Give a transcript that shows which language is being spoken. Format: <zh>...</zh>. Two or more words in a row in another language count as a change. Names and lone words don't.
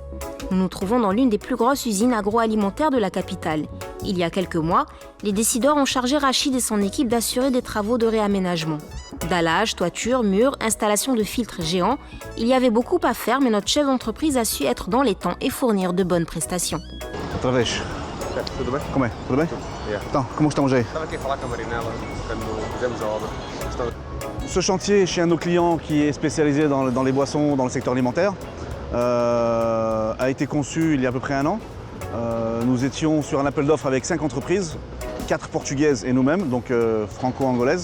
<fr>Nous nous trouvons dans l'une des plus grosses usines agroalimentaires de la capitale. Il y a quelques mois, les décideurs ont chargé Rachid et son équipe d'assurer des travaux de réaménagement. Dallage, toiture, murs, installation de filtres géants. Il y avait beaucoup à faire, mais notre chef d'entreprise a su être dans les temps et fournir de bonnes prestations.</fr> <pt>Outra vez. Como é? Tudo bem? Então, como estamos aí?</pt> <fr>Ce chantier chez un de nos clients qui est spécialisé dans les boissons, dans le secteur alimentaire, a été conçu il y a à peu près un an. Nous étions sur un appel d'offres avec 5 entreprises, 4 portugaises et nous-mêmes, donc franco-angolaises.</fr>